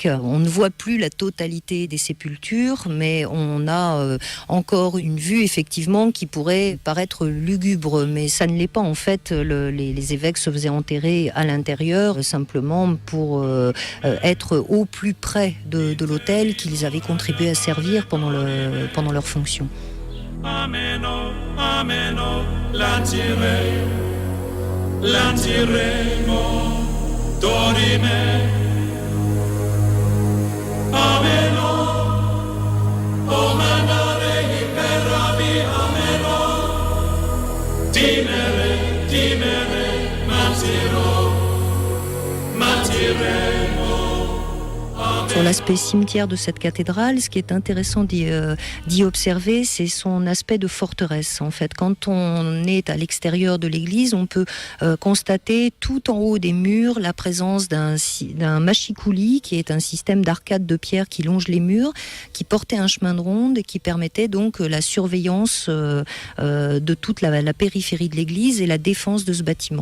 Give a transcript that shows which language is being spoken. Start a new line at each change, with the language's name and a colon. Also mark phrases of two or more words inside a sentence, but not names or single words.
French: On ne voit plus la totalité des sépultures, mais on a encore une vue effectivement qui pourrait paraître lugubre, mais ça ne l'est pas. En fait, les évêques se faisaient enterrer à l'intérieur simplement pour être au plus près de l'autel qu'ils avaient contribué à servir pendant leur fonction. Ameno, ameno, lantiremo, dorime. Ameno, o manare imperavi, ameno. Dimere, matiremo. Sur l'aspect cimetière de cette cathédrale, ce qui est intéressant d'y observer, c'est son aspect de forteresse. En fait, quand on est à l'extérieur de l'église, on peut constater tout en haut des murs la présence d'un mâchicoulis, qui est un système d'arcades de pierre qui longe les murs, qui portait un chemin de ronde et qui permettait donc la surveillance de toute la périphérie de l'église et la défense de ce bâtiment.